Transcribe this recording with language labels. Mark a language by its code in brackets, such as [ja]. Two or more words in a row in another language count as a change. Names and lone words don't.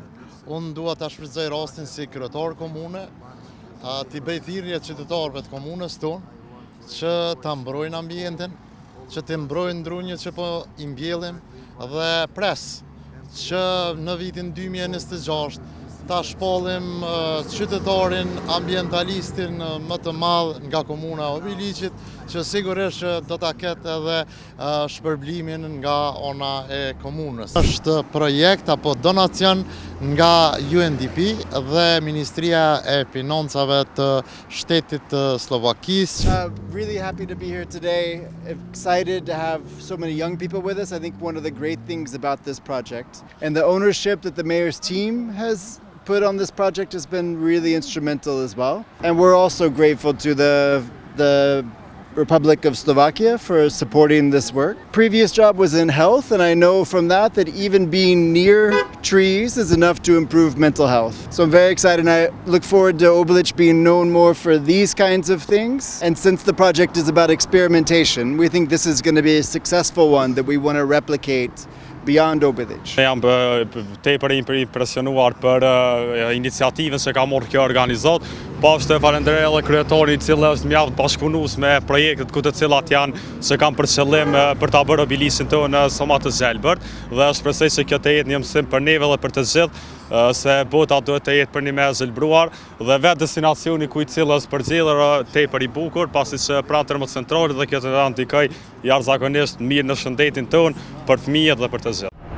[sq] Unë dua ta shfrytëzoj rastin si kryetar komune, t'i bëj thirrje qytetarëve të komunës tonë që ta mbrojnë ambientin, që të mbrojnë drunjët që po i mbjellim dhe pres që në vitin 2026 ta shpallim qytetarin ambientalistin më të madh nga komuna e Obiliqit, që sigurisht do ta ketë edhe shpërblimin nga ana e komunës. Është projekt apo donacion nga UNDP dhe Ministria e Financave të Shtetit të Slovakisë. [en] Really happy to be here today. Excited to have so many young people with us. I think one of the great things about this project and the ownership that the mayor's team has put on this project has been really instrumental as well. And we're also grateful to the Republic of Slovakia for supporting this work. Previous job was in health, and I know from that even being near trees is enough to improve mental health. So I'm very excited, and I look forward to Obilić being known more for these kinds of things. And since the project is about experimentation, we think this is going to be a successful one that we want to replicate beyond Obilić. [sq] Jam tepër impresionuar për iniciativën që ka marrë kjo organizat. Pashtë falenderoj edhe kryetarin i cili është mjaft bashkëpunues me projektet ku të cilat që kanë për qëllim për ta bërë Obiliqin tonë sa më të gjelbërt dhe shpresoj se kjo të jetë një mësim për neve dhe për të gjithë se bota duhet të jetë për një me zhvilluar dhe vetë destinacioni ku i cili është përgjithër tepër i bukur, pasi që pranë termocentralit dhe kjo të ndikoj jashtëzakonisht mirë në shëndetin tonë për fëmijët dhe për të gjithë.